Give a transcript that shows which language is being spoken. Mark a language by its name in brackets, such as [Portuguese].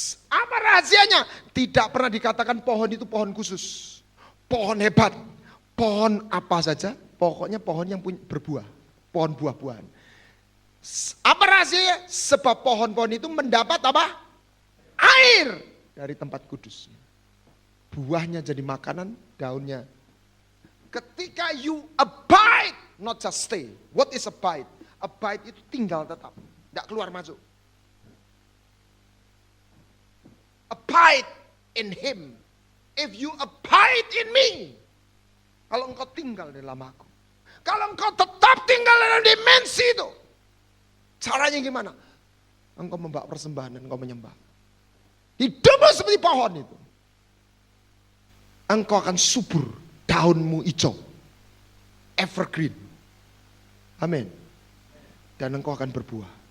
[Indonesian] Apa rahasianya? Tidak pernah dikatakan pohon itu pohon khusus, pohon hebat, pohon apa saja, pokoknya pohon yang berbuah, pohon buah-buahan. Apa rahasianya? Sebab pohon-pohon itu mendapat apa? Air dari tempat kudus. Buahnya jadi makanan, daunnya. Ketika [English] you abide, not just stay. What is abide? [Indonesian] Abide itu tinggal tetap, tidak keluar masuk. [English] Abide in him. If you abide in me. [Indonesian] Kalau engkau tinggal dalam aku. Kalau engkau tetap tinggal dalam dimensi itu. Caranya gimana? Engkau membawa persembahan dan engkau menyembah. Hidupmu seperti pohon itu. Engkau akan subur, daunmu hijau, evergreen. Amin. Dan engkau akan berbuah.